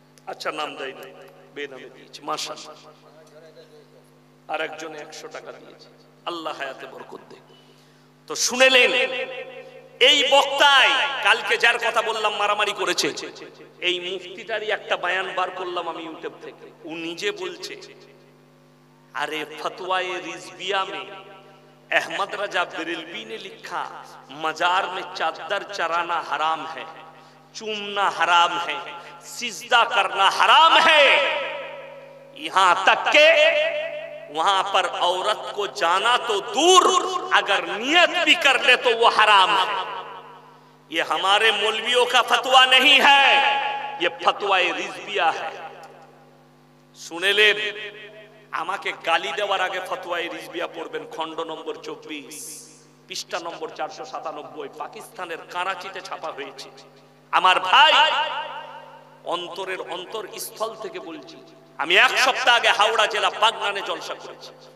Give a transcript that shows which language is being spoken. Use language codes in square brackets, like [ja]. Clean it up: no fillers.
[bn] আচ্ছা নাম দেয় না, বেনামে দিয়েছে মাশাআল্লাহ। আর একজনে 100 টাকা দিয়েছে, আল্লাহ হায়াতে বরকত দেয়। তো শুনেলেন এই বক্তায় কালকে যার কথা বললাম মারামারি করেছে, এই মুফতিটারই একটা বয়ান বার করলাম আমি ইউটিউব থেকে। ও নিজে বলছে [hi] अरे फतवाए रिजविया में अहमद रजा बरेलवी ने लिखा मजार में चादर चराना हराम है, चूमना हराम है, सिजदा करना हराम है, यहां तक के वहां पर औरत को जाना तो दूर, अगर नियत भी कर ले तो वो हराम है। ये हमारे मौलवियों का फतवा नहीं है, ये फतवा रिजविया है। [bn] শুনেলেন, আমাকে গালি দেওয়ার আগে ফতোয়া রিজভিয়া পড়বেন, খণ্ড নম্বর 24 পৃষ্ঠা নম্বর 497, পাকিস্তানের করাচিতে ছাপা হয়েছে। আমার ভাই, অন্তরের অন্তরস্থল থেকে বলছি, আমি এক সপ্তাহ আগে হাওড়া জেলা বাগনানে জলসা করেছি।